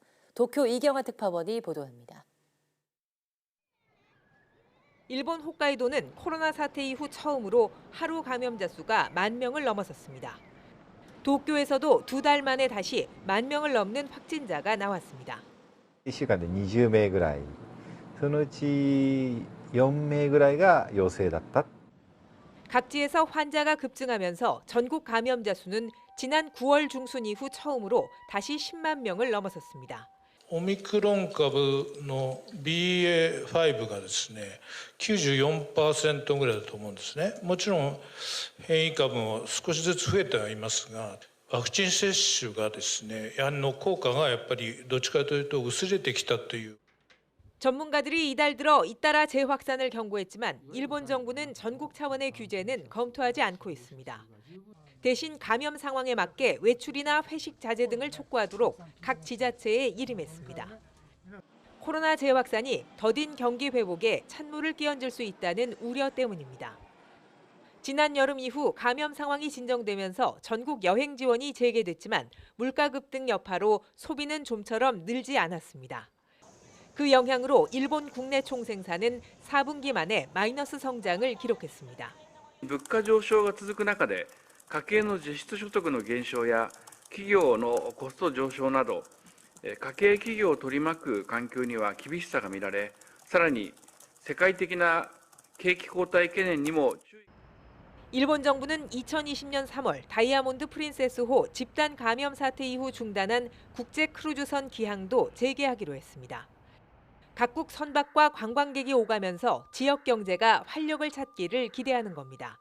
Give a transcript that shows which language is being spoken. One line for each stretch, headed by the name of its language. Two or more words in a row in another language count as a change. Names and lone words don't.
Korean: 도쿄 이경화 특파원이 보도합니다. 일본 홋카이도는 코로나 사태 이후 처음으로 하루 감염자 수가 10,000명을 넘어섰습니다. 도쿄에서도 2달 만에 다시 10,000명을 넘는 확진자가 나왔습니다.
Japanese: 1週間で20名ぐらい、そのうち4名ぐらいが陽性だった。
Korean: 각지에서 환자가 급증하면서 전국 감염자 수는 지난 9월 중순 이후 처음으로 다시 10만 명을 넘어섰습니다.
Japanese: オミクロン株の BA.5 がですね、94% ぐらいだと思うんですね。もちろん変異株も少しずつ増えてはいますが、ワクチン接種がですね、効果がやっぱりどっちかというと薄れてきたという。
Korean: 전문가들이 이달 들어 잇따라 재확산을 경고했지만 일본 정부는 전국 차원의 규제는 검토하지 않고 있습니다. 대신 감염 상황에 맞게 외출이나 회식 자제 등을 촉구하도록 각 지자체에 일임했습니다. 코로나 재확산이 더딘 경기 회복에 찬물을 끼얹을 수 있다는 우려 때문입니다. 지난 여름 이후 감염 상황이 진정되면서 전국 여행 지원이 재개됐지만 물가 급등 여파로 소비는 좀처럼 늘지 않았습니다. 그 영향으로 일본 국내 총생산은 4분기 만에 마이너스 성장을 기록했습니다.
Japanese: 物価上昇が続く中で、家計の実質所得の減少や企業のコスト上昇など、家計企業を取り巻く環境には厳しさが見られ、さらに世界的な景気後退懸念にも注意。
Korean: 일본 정부는 2020년 3월 다이아몬드 프린세스호 집단 감염 사태 이후 중단한 국제 크루즈선 기항도 재개하기로 했습니다. 각국 선박과 관광객이 오가면서 지역 경제가 활력을 찾기를 기대하는 겁니다.